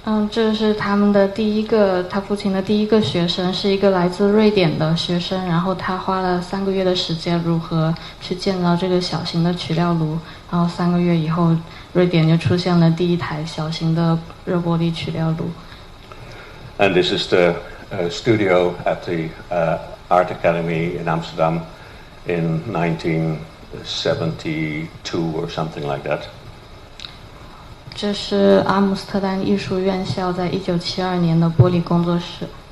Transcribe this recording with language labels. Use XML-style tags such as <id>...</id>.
<zh>这是他父亲的第一个学生，是一个来自瑞典的学生。然后他花了3个月的时间，如何去建造这个小型的取料炉。然后3个月以后，瑞典就出现了第一台小型的热玻璃取料炉。</zh> <en>And this is the studio at the Art Academy in Amsterdam in 1972 or something like that.</en> <zh>这是阿姆斯特丹艺术院校在1972年的玻璃工作室。</zh>